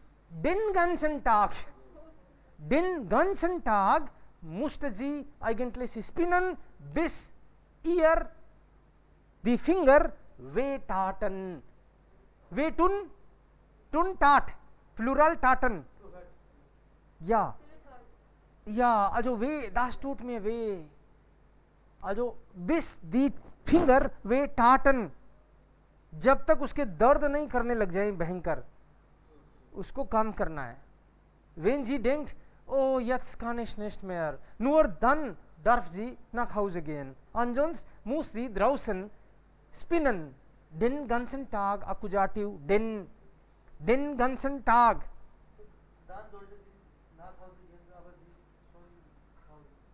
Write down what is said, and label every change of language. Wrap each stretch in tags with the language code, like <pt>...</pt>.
<de>Den ganzen Tag musste sie eigentlich spinnen, bis ihr die Finger wehtaten. Wehtun, tun tat, Plural taten. Ja. Ja, also weh, das tut mir weh. Also bis die Finger wehtaten.</de> <hi>जब तक उसके दर्द नहीं करने लग जाए भयंकर, उसको काम करना है.</hi> <de>Wenn sie denkt, oh, jetzt kann ich nicht mehr, nur dann darf sie nach Hause gehen. Ansonsten muss sie draußen spinnen. Den ganzen Tag, Akkusativ, den ganzen Tag. Dann sollte sie nach Hause gehen, aber sie schon zu Hause.</de>